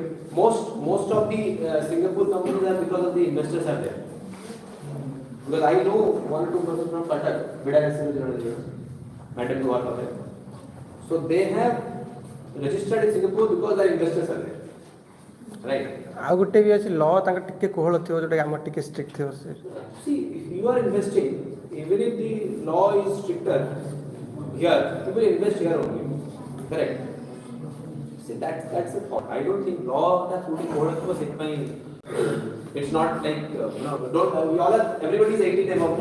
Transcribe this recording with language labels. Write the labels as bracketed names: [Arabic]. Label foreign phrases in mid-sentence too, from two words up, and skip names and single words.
[English] Most of the Singapore companies are because of the investors are there. Because I know one or two persons from Qatar, Madam Duar Patel. So they have registered in Singapore because the investors are there. Right. [Odia] ଆଉ ଗୋଟେ ବି ଅଛି ଲ ତାଙ୍କ ଟିକେ କୋହଳ ଥିବ ଯୋଉଟା ଆମର ଟିକେ ଷ୍ଟ୍ରିକ୍ଟ ଥିବ ସେ [English] See, if you are investing, even if the law is stricter here, you will invest here only. Correct. See, that's the point. I don't think law that would be coded was it by. It's not like don't we all are everybody is 18 above.